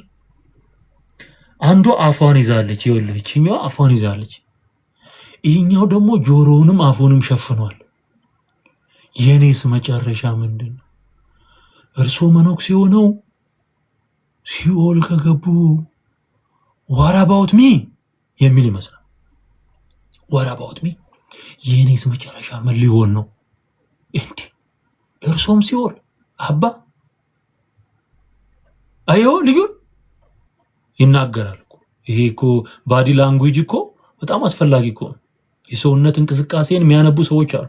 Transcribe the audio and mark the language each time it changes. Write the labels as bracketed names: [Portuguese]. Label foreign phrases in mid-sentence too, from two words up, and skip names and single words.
[Amharic] አንዷ አፏን ይዛለች፣ ይኸውልህ፣ ይችኛዋ አፏን ይዛለች፣ ይሄኛው ደግሞ ጆሮውንም አፉንም ሸፍኗል። የኔስ መጨረሻ ምንድነው? እርሶ መነኩሴ ሆነው ሲኦል ከገቡ [English] what about me [Amharic] የሚል ይመስላል። [English] what about me [Amharic] የኔስ መጨረሻ ምን ሊሆን ነው? እንዴ እርሶም ሲኦል አባ አዮ ልዩ ይናገራል እኮ። ይሄ እኮ [English] body language [Amharic] እኮ በጣም አስፈላጊ እኮ። የሰውነት እንቅስቃሴን የሚያነቡ ሰዎች አሉ።